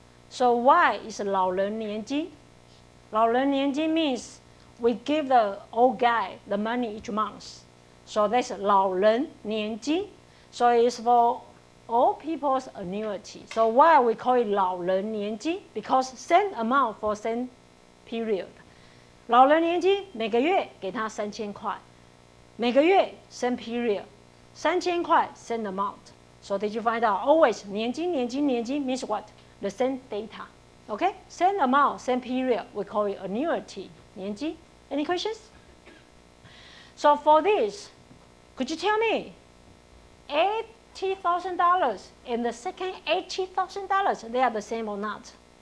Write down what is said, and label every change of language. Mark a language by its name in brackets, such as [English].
[English] So why is 老人年金？ 老人年金 means we give the old guy the money each month. So that's 老人年金. So it's for all people's annuity. So why we call it 老人年金? Because same amount for same period. [Chinese] 老人年金每个月给他3000块，每个月 [English] same period， [Chinese] 3000块 [English] same amount. So did you find out? Always 年金年金年金 means what? The same data. Okay? Same amount, same period. We call it annuity. 年金.Any questions? So for this, could you tell me $80,000 and the second $80,000, they are the same or not?